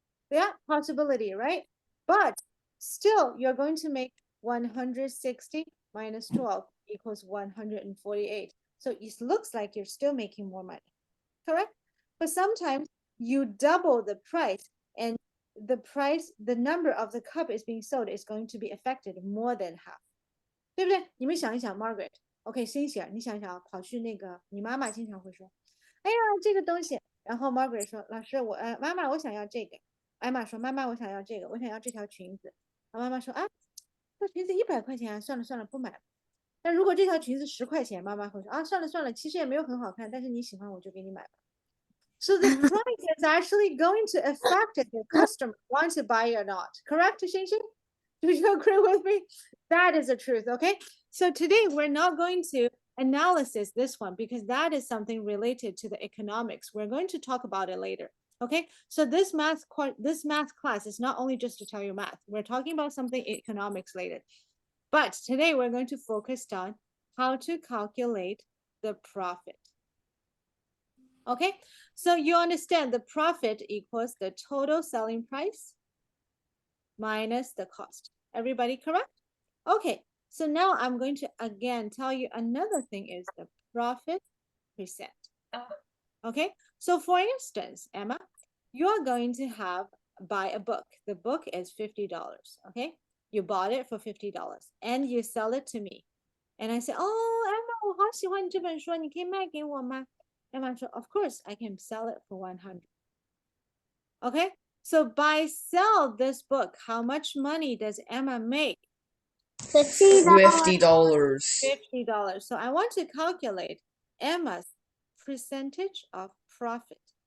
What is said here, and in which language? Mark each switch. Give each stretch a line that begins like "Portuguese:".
English: Yeah, possibility, right? But still, you're going to make 160 minus 12 equals 148. So it looks like you're still making more money, correct? But sometimes you double the price and the number of the cup is being sold is going to be affected more than half.
Chinese: 对不对？你们想一想 Margaret，OK， Cynthia，你想想啊，跑去那个你妈妈经常会说，哎呀，这个东西，然后 Margaret 说，老师，妈妈，我想要这个。艾玛说，妈妈，我想要这个，我想要这条裙子。妈妈说，啊，这裙子100块钱，算了算了，不买了。但如果这条裙子10块钱，妈妈会说，啊，算了算了，其实也没有很好看，但是你喜欢我就给你买吧。
English: So the price is actually going to affect if the customer wants to buy or not. Correct, Xinxin? Do you agree with me? That is the truth, okay? So today we're not going to analysis this one because that is something related to the economics. We're going to talk about it later, okay? So this math class is not only just to tell you math. We're talking about something economics related. But today we're going to focus on how to calculate the profit. Okay, so you understand the profit equals the total selling price minus the cost. Everybody correct? Okay, so now I'm going to again tell you another thing is the profit percent. Okay, so for instance, Emma, you're going to buy a book. The book is $50. Okay, you bought it for $50 and you sell it to me. And I say, oh,
Chinese: Emma, 我好喜欢这本书，你可以卖给我吗？
English: Emma said, of course, I can sell it for 100. Okay, so by sell this book, how much money does Emma make? $50. $50. So I want to calculate Emma's percentage of profit.